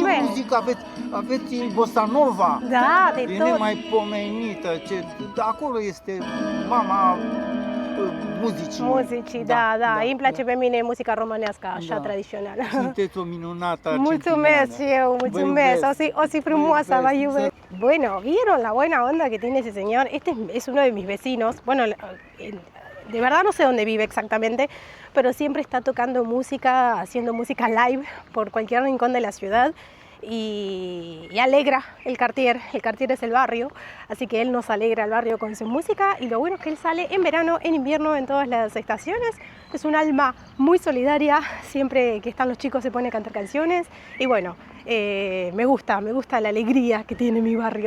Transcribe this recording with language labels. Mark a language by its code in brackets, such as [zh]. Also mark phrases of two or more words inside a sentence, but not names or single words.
[ro] Păi ce muzică aveți bossa nova. Da, de E tot! nemaipomenită, acolo este mama muzicii. Muzicii, da. Îmi place pe mine muzica românească, așa, Da. tradițională. Sunteți o minunată Mulțumesc și eu, mulțumesc. Vă O si frumoasă, Vă vă iubesc. iubesc. [es] Bueno, ¿vieron la buena onda que tiene ese señor? Este es uno de mis vecinos. Bueno, de verdad no sé dónde vive exactamente, pero siempre está tocando música, haciendo música live por cualquier rincón de la ciudad. y alegra el Cartier es el barrio, así que él nos alegra el barrio con su música y lo bueno es que él sale en verano, en invierno, en todas las estaciones, es un alma muy solidaria, siempre que están los chicos se pone a cantar canciones y bueno, me gusta la alegría que tiene mi barrio.